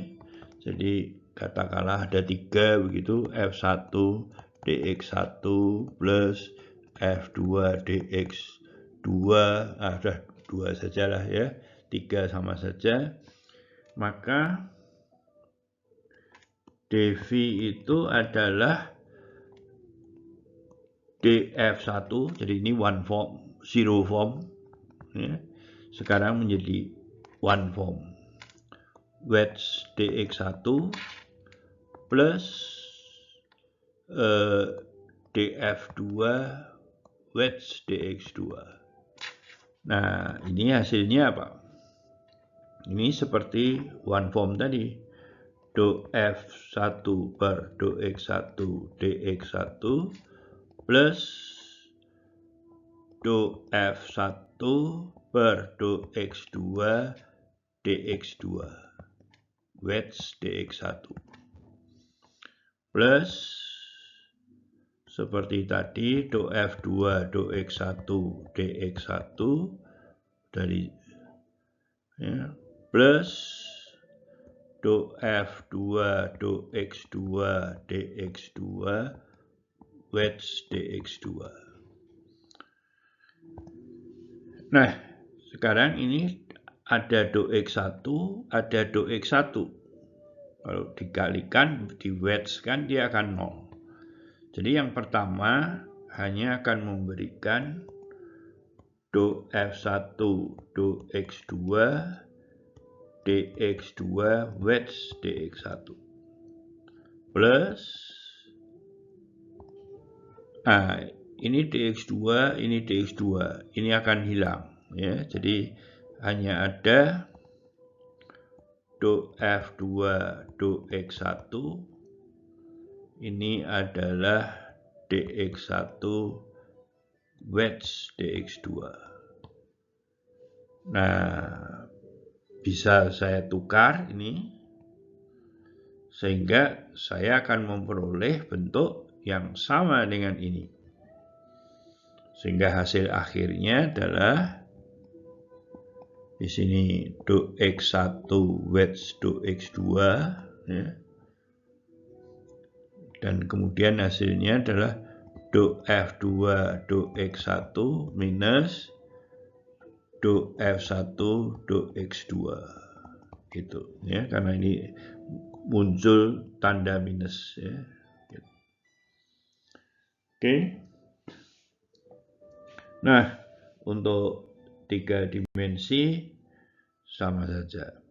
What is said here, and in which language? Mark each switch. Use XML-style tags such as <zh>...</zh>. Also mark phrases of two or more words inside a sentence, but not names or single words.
<id>Jadi katakanlah ada 3 begitu, F1 dx1 plus F2 dx2, ada 2 sajalah ya, 3 sama saja. Maka dv itu adalah df1, jadi ini</id> <en>one form, zero form</en> <id>ya. Sekarang menjadi</id> <en>one form,</en> <id>wedge dx1 plus df2 wedge dx2. Nah, ini hasilnya apa? Ini seperti</id> <en>one form</en> <id>tadi, do f1 per do x1 dx1 plus do f1 per do x2 dx2 wedge dx1 plus seperti tadi do f2 do x1 dx1 dari ya, plus do f2 do x2 dx2 wedge dx2. Nah, sekarang ini ada do x1, ada do x1. Kalau dikalikan, di wedge kan dia akan 0. Jadi yang pertama hanya akan memberikan do f1 do x2 dx2 wedge dx1 plus ini dx2, ini dx2, ini akan hilang ya. Jadi hanya ada do f2 do x1, ini adalah dx1 wedge dx2. Nah, bisa saya tukar ini sehingga saya akan memperoleh bentuk yang sama dengan ini. Sehingga hasil akhirnya adalah di sini do x1 wedge do x2 ya. Dan kemudian hasilnya adalah do f2 do x1 minus do F1 do X2 gitu ya, karena ini muncul tanda minus ya. Oke. Nah, untuk 3 dimensi sama saja.</id>